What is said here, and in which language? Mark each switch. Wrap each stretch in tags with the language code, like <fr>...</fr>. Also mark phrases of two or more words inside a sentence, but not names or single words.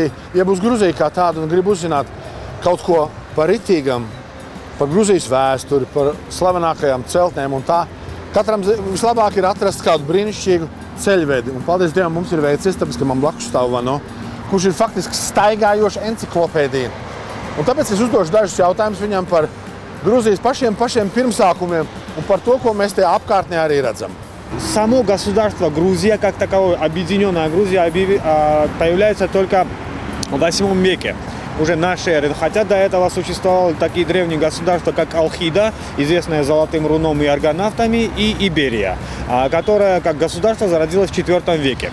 <lv>jeb uz Gruziju kā tādu un grib uzzināt kaut ko par ritīgam, par Gruzijas vēsturi, par slavenākajām celtnēm un tā, katram vislabāk ir atrast kādu brīnišķīgu ceļvedi. Un paldies Dievam, mums ir veicies, tāpēc, ka man blakus stāv Vano, kurš ir faktiski staigājoša enciklopēdija. Un tāpēc es uzdošu dažus jautājumus viņam par Gruzijas pašiem pirmsākumiem un par to, ko mēs tajā apkārtnē arī redzam.</lv> <ru>Само государство Грузия, как таковое, объединенная Грузия, появляется только в 8 веке, уже нашей эры. Хотя до этого существовали такие древние государства, как Алхида, известная золотым руном и аргонавтами, и Иберия, которая как государство зародилась в 4 веке.</ru>